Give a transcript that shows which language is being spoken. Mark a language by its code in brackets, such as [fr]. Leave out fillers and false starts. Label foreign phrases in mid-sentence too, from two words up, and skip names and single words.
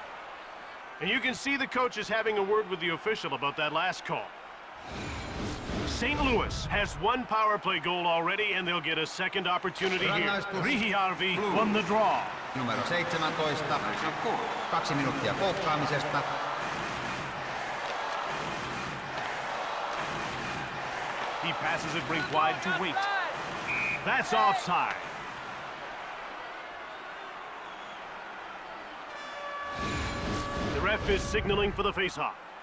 [en] And you can see the coach is having a word with the official about that last call. St. Louis has one power play goal already, and they'll get a second opportunity here. [fi] Rangaistus. [en] Rihiarvi won the draw. [fi] Numero 17, 2 minuuttia poukkaamisesta. [en] He passes it rink wide to Waite. That's offside. The ref is signaling for the faceoff.